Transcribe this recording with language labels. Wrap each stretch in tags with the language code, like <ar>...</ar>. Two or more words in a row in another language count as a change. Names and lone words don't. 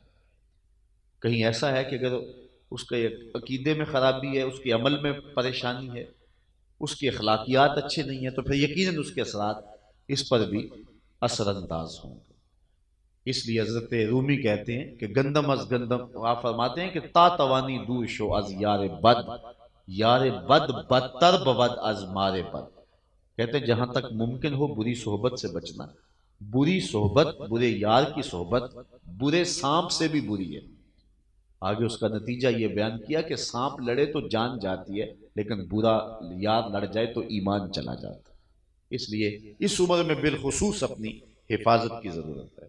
<ur>کہیں ایسا ہے کہ اگر اس کے عقیدے میں خرابی ہے، اس کے عمل میں پریشانی ہے، اس کی اخلاقیات اچھے نہیں ہیں، تو پھر یقیناً اس کے اثرات اس پر بھی اثر انداز ہوں گے۔ اس لیے حضرت رومی کہتے ہیں کہ</ur> <fa>گندم از گندم،</fa> <ur>آپ فرماتے ہیں کہ</ur> <fa>تا توانی دور شو از یار بد، یار بد بدتر بود از مار بد۔</fa> <ur>کہتے ہیں جہاں تک ممکن ہو بری صحبت سے بچنا، بری صحبت، برے یار کی صحبت برے سانپ سے بھی بری ہے. آگے اس کا نتیجہ یہ بیان کیا کہ سانپ لڑے تو جان جاتی ہے، لیکن برا یار لڑ جائے تو ایمان چلا جاتا ہے. اس لیے اس عمر میں بالخصوص اپنی حفاظت کی ضرورت ہے.</ur>